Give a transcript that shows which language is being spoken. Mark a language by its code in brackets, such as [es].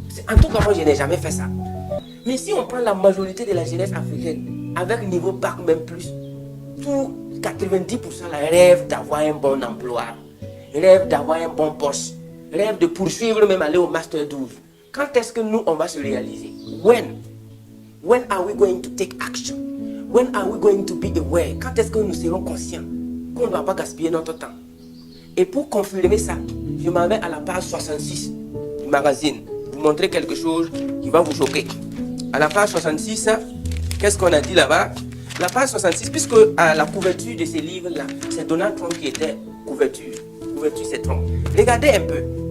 [fr] En tout cas, moi je n'ai jamais fait ça. Mais si on prend la majorité de la jeunesse africaine, avec niveau bac même plus, tout 90% rêve d'avoir un bon emploi, rêve d'avoir un bon poste, rêve de poursuivre même aller au master 12. Quand est-ce que nous on va se réaliser? [en] When are we going to take action? When are we going to be aware? [fr] Quand est-ce que nous serons conscients qu'on ne va pas gaspiller notre temps? Et pour confirmer ça, je m'en vais à la page 66 du magazine, vous montrer quelque chose qui va vous choquer. À la page 66, qu'est-ce qu'on a dit là-bas? La page 66, puisque à la couverture de ces livres-là, c'est Donald Trump qui était couverture. Couverture, c'est Trump. Regardez un peu.